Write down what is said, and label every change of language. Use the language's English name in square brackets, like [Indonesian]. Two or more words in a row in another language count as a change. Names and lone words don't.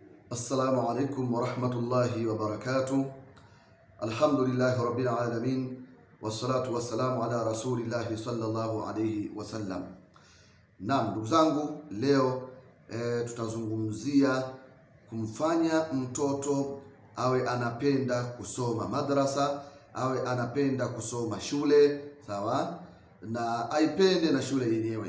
[Arabic] السلام عليكم ورحمة الله وبركاته. الحمد لله رب العالمين، والصلاة والسلام على رسول الله صلى الله عليه وسلم. [Swahili] Naam, ndugu zangu, leo tutazungumzia kumfanya mtoto awe anapenda kusoma madrasa, awe anapenda kusoma shule, sawa, na aipende na shule yenyewe.